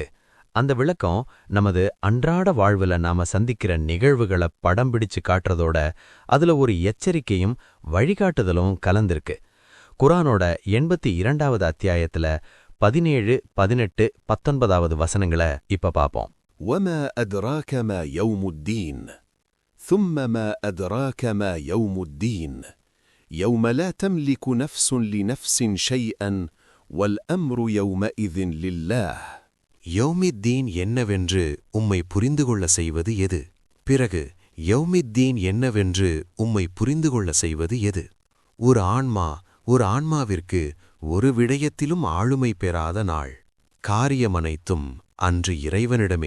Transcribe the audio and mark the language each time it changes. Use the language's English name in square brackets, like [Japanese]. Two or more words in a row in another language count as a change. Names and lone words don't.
[Tamil] அந்த விளக்கம் நமது அன்றாட வாழ்வுல நாம சந்திக்கிற நிகழ்வுகளை படம் பிடிச்சு காட்டுறதோட அதுல ஒரு எச்சரிக்கையும் வழிகாட்டுதலும் கலந்திருக்கு. குர்ஆனோட 82வது அத்தியாயத்துல 17, 18, 19வது வசனங்களை இப்ப பாப்போம். [Arabic] وما أدراك ما يوم الدين ثم ما أدراك ما يوم الدين يوم لا تملك نفس لنفس شيئا والأمر يومئذ لله. [Tamil] யௌமித்தீன் என்னவென்று உம்மை புரிந்துகொள்ள செய்வது எது? பிறகு யௌமித்தீன் என்னவென்று உம்மை புரிந்துகொள்ள செய்வது எது? ஒரு ஆன்மாவிற்கு ஒரு விடயத்திலும் ஆளுமை பெறாத நாள். காரியமனைத்தும் அன்று இறைவனிடமே.